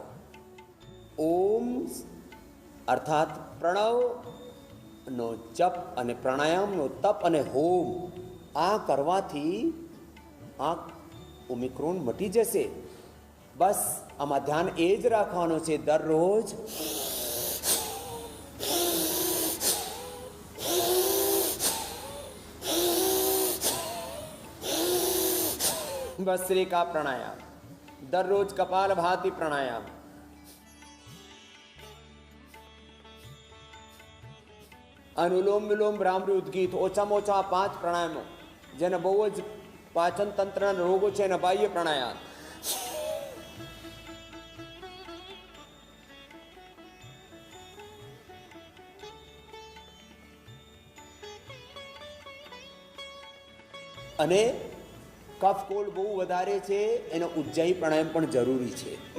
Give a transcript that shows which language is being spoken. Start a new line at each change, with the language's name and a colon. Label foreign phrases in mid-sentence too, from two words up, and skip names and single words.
Gujarati: ઓમ અર્થાત પ્રણવનો જપ અને પ્રાણાયામનો તપ અને હોમ આ કરવાથી આ ઓમિક્રોન મટી જશે. બસ આમાં ધ્યાન એ જ રાખવાનું છે. દરરોજ ભસ્ત્રિકા પ્રાણાયામ, દરરોજ કપાલ ભાતી પ્રાણાયામ, અનુલોમ વિલોમ ભ્રામરી ઉદ્ગીત, ઓછામાં ઓછા 5 પ્રાણાયામો જેને બહુ જ પાચન તંત્રના રોગો છે એના બાહ્ય પ્રાણાયામ. અને કફ કોલ્ડ બહુ વધારે છે એનો ઉજ્જાઈ પ્રાણાયામ પણ જરૂરી છે.